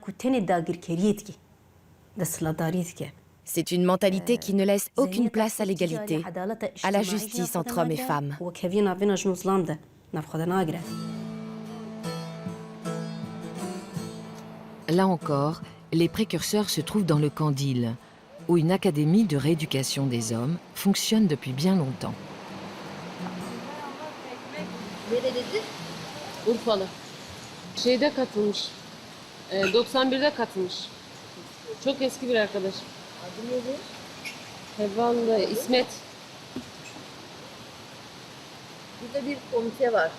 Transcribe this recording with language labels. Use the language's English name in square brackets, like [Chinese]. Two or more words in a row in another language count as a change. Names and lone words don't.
[French] C'est une mentalité qui ne laisse aucune place à l'égalité, à la justice entre hommes et femmes. Là encore, les précurseurs se trouvent dans le Kandil, où une académie de rééducation des hommes fonctionne depuis bien longtemps. [Turkish] Urfalı. Şeyde katılmış. 91'de katılmış. Çok eski bir arkadaş. Adı neydi? Heval İsmet. Burada bir komite var.